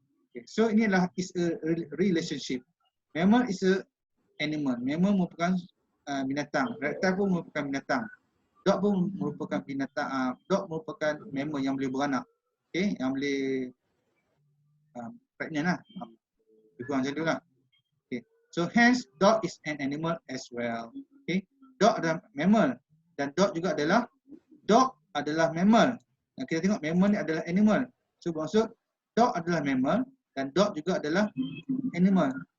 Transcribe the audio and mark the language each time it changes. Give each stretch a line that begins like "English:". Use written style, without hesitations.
English: Okay, so
Malay: ini adalah
English: is a relationship. Mammal is a animal.
Malay: Mammal merupakan binatang. Reptile pun merupakan binatang. Dog pun merupakan binatang. Dog merupakan mammal yang boleh beranak. Okay, yang boleh pregnant lah. Lebih kurang macam tu lah. Okay.
English: So hence dog is an animal as well. Okay.
Malay: Dog adalah mammal dan dog adalah mammal. Dan kita tengok mammal ni adalah animal. So maksud dog adalah mammal dan dog juga adalah animal.